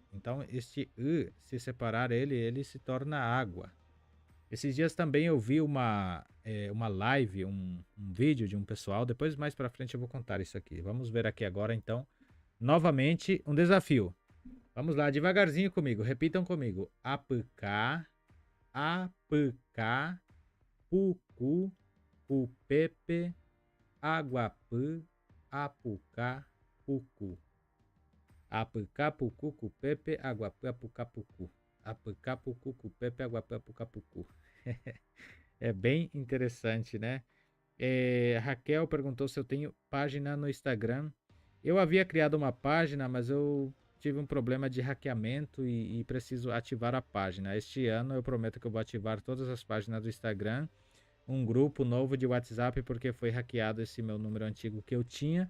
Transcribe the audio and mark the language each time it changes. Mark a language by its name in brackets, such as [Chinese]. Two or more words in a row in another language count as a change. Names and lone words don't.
[Portuguese] Então, este I, se separar ele se torna água. Esses dias também eu vi uma live, um vídeo de um pessoal. Depois, mais pra frente, eu vou contar isso aqui. Vamos ver aqui agora, então, novamente, um desafio. Vamos lá, devagarzinho comigo. Repitam comigo. [Tupí] Apucá, apucá, pucu, pupepe, aguapã, apucá, pucu. Apucapucu, Pepe, Aguapuapucapucu. Apucapucu, Pepe, Aguapuapucapucu. [Portuguese] É bem interessante, né? Raquel perguntou se eu tenho página no Instagram. Eu havia criado uma página, mas eu tive um problema de hackeamento e preciso ativar a página. Este ano eu prometo que eu vou ativar todas as páginas do Instagram, um grupo novo de WhatsApp, porque foi hackeado esse meu número antigo que eu tinha.